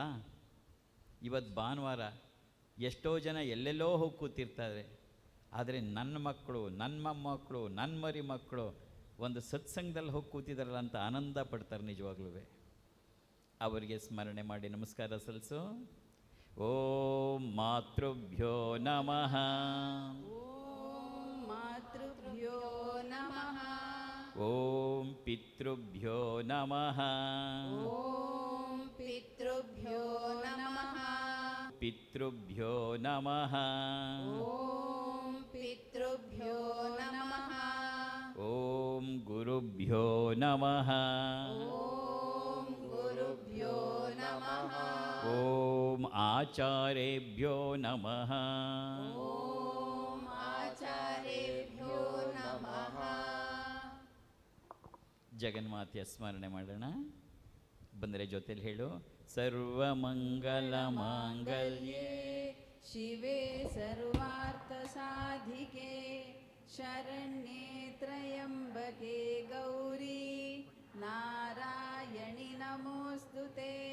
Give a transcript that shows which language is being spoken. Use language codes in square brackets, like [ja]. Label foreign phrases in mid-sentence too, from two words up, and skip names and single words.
[kn] ಇವತ್ತು ಭಾನುವಾರ ಎಷ್ಟೋ ಜನ ಎಲ್ಲೆಲ್ಲೋ ಹೋಗಿ ಕೂತಿರ್ತಾರೆ. ಆದರೆ ನನ್ನ ಮಕ್ಕಳು, ನನ್ನ ಮೊಮ್ಮಕ್ಕಳು, ನನ್ನ ಮರಿ ಮಕ್ಕಳು ಒಂದು ಸತ್ಸಂಗದಲ್ಲಿ ಹೋಗಿ ಕೂತಿದಾರಲ್ಲ ಅಂತ ಆನಂದ ಪಡ್ತಾರೆ. ನಿಜವಾಗ್ಲೂ ಅವರಿಗೆ ಸ್ಮರಣೆ ಮಾಡಿ ನಮಸ್ಕಾರ ಸಲ್ಲಿಸು. [sa] ओं मातृभ्यो नमः. ओं मातृभ्यो नमः. ओं पितृभ्यो नमः. ओं पितृभ्यो नमः. पितृभ्यो नमः. ओं पितृभ्यो नमः. ओं गुरुभ्यो नमः. ओं गुरुभ्यो नमः. ओं आचार्येभ्यो नमः. ओं आचार्येभ्यो नमः. [kn] ಜಗನ್ಮಾತೆಯ ಸ್ಮರಣೆ ಮಾಡೋಣ. ಬಂದರೆ ಜೊತೆಲಿ ಹೇಳು. [sa] सर्वमङ्गल माङ्गल्ये शिवे सर्वार्थ साधिके शरण्ये त्र्यम्बके गौरि नारायणि नमोऽस्तुते.